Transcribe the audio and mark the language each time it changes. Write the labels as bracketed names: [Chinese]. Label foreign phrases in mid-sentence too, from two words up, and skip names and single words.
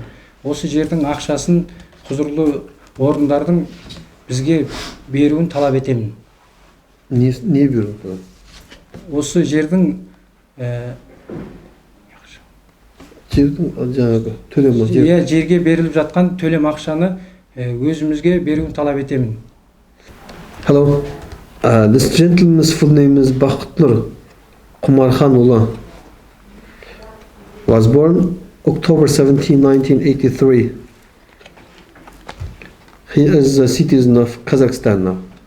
[Kazakh] Осы жердің ақшасын құзырлы орындардың бізге беруін талап етемін. Не беру? Осы жердің жерге беріліп жатқан төлем ақшаны өзімізге беруін талап етемін. [English] Hello, this gentleman's full name is Baqtnur Құмарханұлы. Was born October 17, 1983. He is a citizen of Kazakhstan now.